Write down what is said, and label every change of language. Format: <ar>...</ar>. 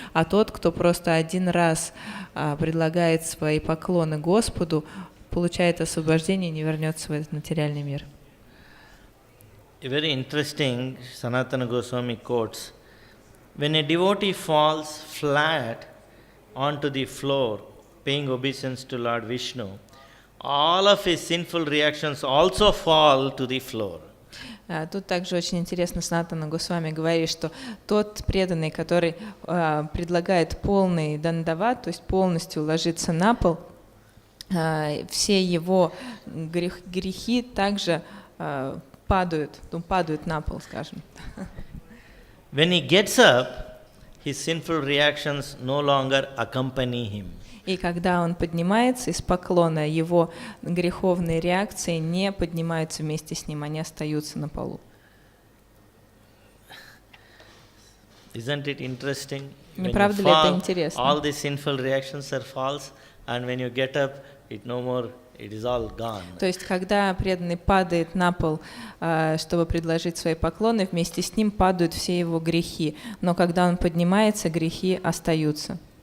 <ru>А тот, кто просто один раз предлагает свои поклоны Господу, получает освобождение и не вернется в этот материальный мир.</ru> <en>Very interesting, Sanatana Goswami quotes, when a devotee falls flat onto the floor, paying obeisance to Lord Vishnu, all of his sinful reactions also fall to the floor.</en> <ru>Тут также очень интересно Санатана Госвами говорит, что тот преданный, который предлагает полный дандават, то есть полностью ложиться на пол, все его грехи также падают на пол, скажем.</ru> <en>When he gets up, his sinful reactions no longer accompany him.</en> <ru>И когда он поднимается из поклона, его греховные реакции не поднимаются вместе с ним, они остаются на полу.</ru> <en>Isn't it interesting?</en> <ru>Не правда ли это интересно?</ru> <en>All these sinful reactions are false, and when you get up, it is all gone.</en> <ru>То есть, когда преданный падает на пол, чтобы предложить свои поклоны, вместе с ним падают все его грехи. Но когда он поднимается, грехи остаются.</ru>